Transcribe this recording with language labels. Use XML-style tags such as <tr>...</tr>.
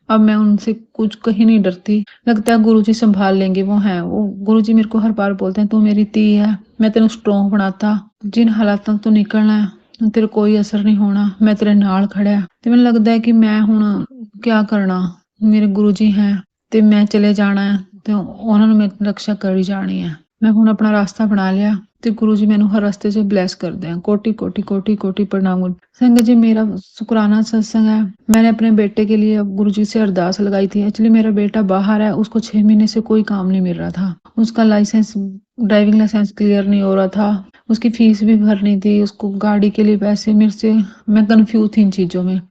<hi>अब मैं उनसे कुछ कहीं नहीं डरती, लगता है गुरु जी संभाल लेंगे। वो गुरु जी मेरे को हर बार बोलते हैं तू मेरी धी है, मैं तेन स्ट्रॉन्ग बनाता, जिन हालातों तो निकलना है तेरे कोई असर नहीं होना,</hi> <pa>मैं तेरे नाल खड़ा है।</pa> <hi>तो मैंने लगता है कि मैं हुण क्या करना, मेरे गुरु जी हैं,</hi> <pa>ਤੇ ਮੈਂ ਚਲੇ ਜਾਣਾ ਹੈ ਤੇ ਉਹਨਾਂ ਨੂੰ ਮੈਂ ਰਕਸ਼ਾ ਕਰੀ ਜਾਣੀ ਹੈ। ਮੈਂ ਹੁਣ ਆਪਣਾ ਰਾਸਤਾ ਬਣਾ ਲਿਆ ਤੇ ਗੁਰੂ ਜੀ ਮੈਨੂੰ ਹਰ ਰਸਤੇ 'ਚ ਬਲੈਸ ਕਰਦੇ हैं।</pa> <hi>कोटि कोटि कोटि कोटि प्रणाम। संगत जी, मेरा शुक्राना सत्संग है। मैंने अपने बेटे के लिए गुरु जी से अरदास लगाई थी। एक्चुअली मेरा बेटा बाहर है, उसको 6 महीने से कोई काम नहीं मिल रहा था। उसका लाइसेंस, ड्राइविंग लाइसेंस क्लियर नहीं हो रहा था। उसकी फीस भी भरनी थी, उसको गाड़ी के लिए पैसे मेरे से, मैं कंफ्यूज थी इन चीजों में।</hi>